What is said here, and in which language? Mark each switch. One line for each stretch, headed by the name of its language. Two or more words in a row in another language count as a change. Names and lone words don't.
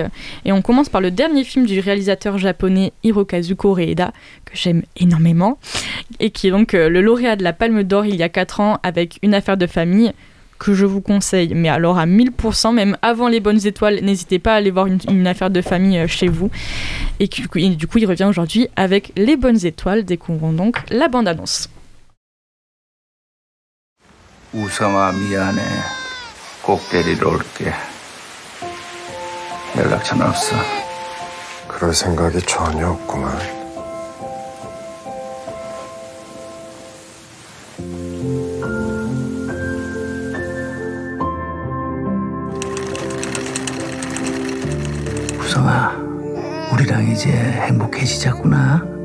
French: Et on commence par le dernier film du réalisateur japonais Hirokazu Koreeda, que j'aime énormément, et qui est donc le lauréat de la Palme d'Or il y a 4 ans avec Une affaire de famille, que je vous conseille, mais alors à 1000%, même avant Les Bonnes Étoiles, n'hésitez pas à aller voir une affaire de famille chez vous. Et du coup, il revient aujourd'hui avec Les Bonnes Étoiles. Découvrons donc la bande-annonce.
Korean: 우성아 미안해. 꼭 데리러 올게. 연락처는 없어. 그럴 생각이 전혀 없구만. 우성아, 우리랑 이제 행복해지자꾸나.